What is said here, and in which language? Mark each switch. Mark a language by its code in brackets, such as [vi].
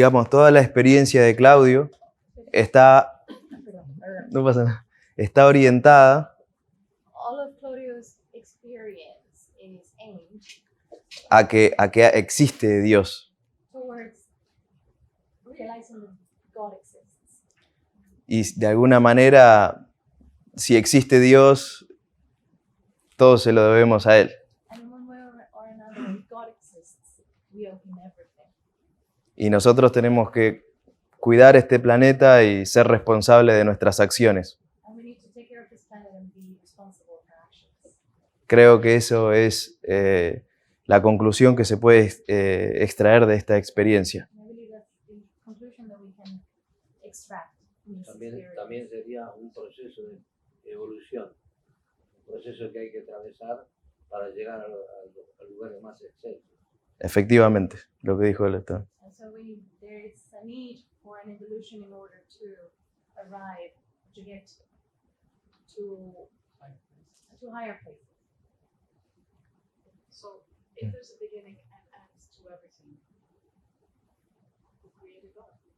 [es] Toda la experiencia de Claudio está, no pasa nada, está orientada [en] all of Claudio's experience is aimed [es] a que existe Dios. [en] towards realizing that God exists. [es] Y de alguna manera, si existe Dios, todo se lo debemos a Él. [en] And in one way or another, if God exists, we owe him everything. [es] Y nosotros tenemos que cuidar este planeta y ser responsables de nuestras acciones. [en] And we need to take care of this planet and be responsible for our actions. [es] Creo que eso es la conclusión que se puede extraer de esta experiencia. [en] And I believe that's the conclusion that we can extract from this [es] También [en] experience. [es] sería un proceso de evolución, un proceso que hay que atravesar para llegar a lugares más excelsos. Efectivamente, lo que dijo el Estado. [en] And so there is a need for an evolution in order to arrive, to get to higher places. So, if there's a beginning and end to everything, who created God?